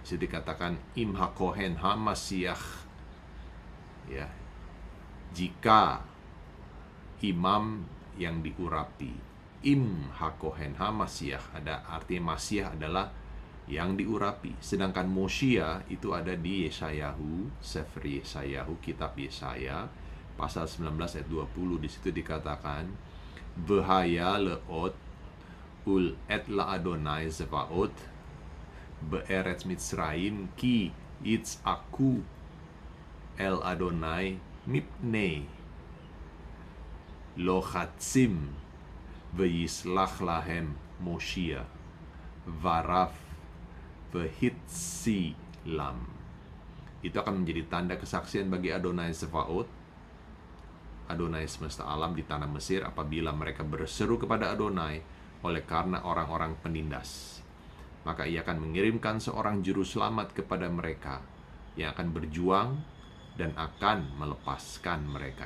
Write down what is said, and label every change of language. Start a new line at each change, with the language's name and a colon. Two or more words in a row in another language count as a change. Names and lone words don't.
Indonesian: Jadi dikatakan
Hebrew: אם הכהן המשיח,
Indonesian: ya, jika imam yang diurapi.
Hebrew: אם הכהן המשיח
Indonesian: ada artinya Masiah adalah yang diurapi. Sedangkan Moshia itu ada di Yesayahu, Sefer Yesayahu, kitab Yesaya pasal 19 ayat 20. Di situ dikatakan
Hebrew: והיה לאות ולעד לאדוני צבאות בארץ מצרים כי יצעקו אל אדוני מפני לוחצים וישלח להם מושיע ורב והצילם.
Indonesian: Itu akan menjadi tanda kesaksian bagi Adonai Zevaot, Adonai semesta alam di tanah Mesir, apabila mereka berseru kepada Adonai oleh karena orang-orang penindas. Maka ia akan mengirimkan seorang juru selamat kepada mereka yang akan berjuang dan akan melepaskan mereka.